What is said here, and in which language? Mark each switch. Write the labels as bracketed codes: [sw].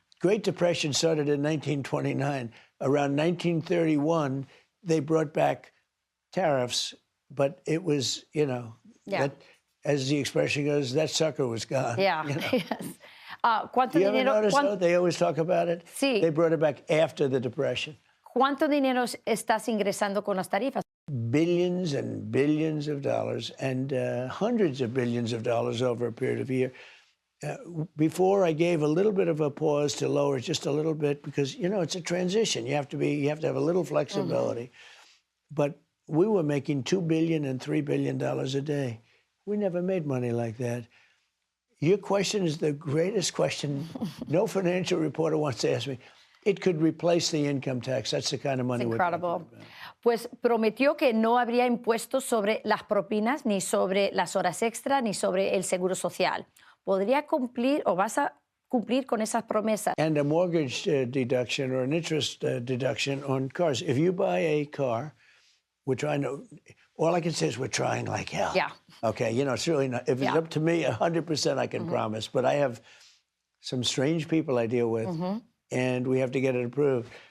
[en] Great Depression started in 1929. Around 1931, they brought back tariffs, but it was, that, as the expression goes, that sucker was gone. Yeah, yes. [es] ¿Cuánto you dinero? [en] Ever notice, they always talk about it? [es] Sí. [en] They brought it back after the Depression. [es] ¿Cuánto dinero estás ingresando con las tarifas? [en] Billions and billions of dollars, and hundreds of billions of dollars over a period of a year. Before, I gave a little bit of a pause to lower just a little bit because, it's a transition. You have to have a little flexibility. But we were making $2 billion and $3 billion a day. We never made money like that. Your question is the greatest question. No financial reporter wants to ask me. It could replace the income tax. That's the kind of money we're talking about. [es] Pues prometió que no habría impuestos sobre las propinas, ni sobre las horas extra, ni sobre el seguro social. ¿Podría cumplir o vas a cumplir con esas promesas? [en] And a mortgage deduction or an interest deduction on cars. If you buy a car, we're trying to... All I can say is we're trying like hell. Yeah. Okay, it's really not... If it's up to me, 100% I can promise. But I have some strange people I deal with, and we have to get it approved.